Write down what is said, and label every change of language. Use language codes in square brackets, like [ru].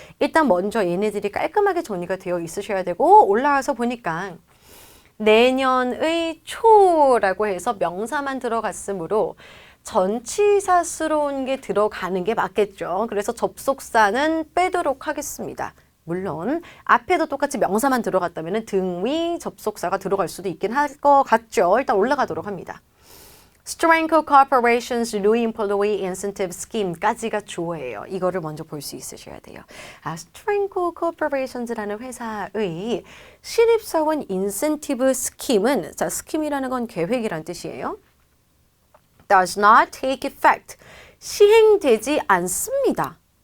[ko] 일단 먼저 얘네들이 깔끔하게 정리가 되어 있으셔야 되고, 올라와서 보니까 내년의 초라고 해서 명사만 들어갔으므로 전치사스러운 게 들어가는 게 맞겠죠. 그래서 접속사는 빼도록 하겠습니다. 물론 앞에도 똑같이 명사만 들어갔다면 등위 접속사가 들어갈 수도 있긴 할 것 같죠. 일단 올라가도록 합니다. [en] Strength Corporation's New Employee Incentive Scheme [ko] 까지가 주어예요. 이거를 먼저 볼 수 있으셔야 돼요. Strength Corporations라는 회사의 신입사원 인센티브 스킴은, 자, 스킴이라는 건 계획이란 뜻이에요. [en] Does not take effect. [ko] 시행되지 않습니다.